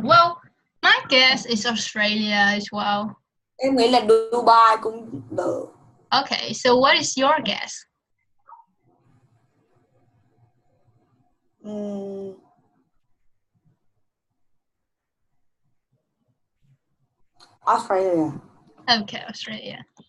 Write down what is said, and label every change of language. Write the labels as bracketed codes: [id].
[en] Well, my guess is Australia as well. [vi] Em nghĩ là Dubai cũng được. [en] Okay, so what is your guess? Australia. Okay, Australia.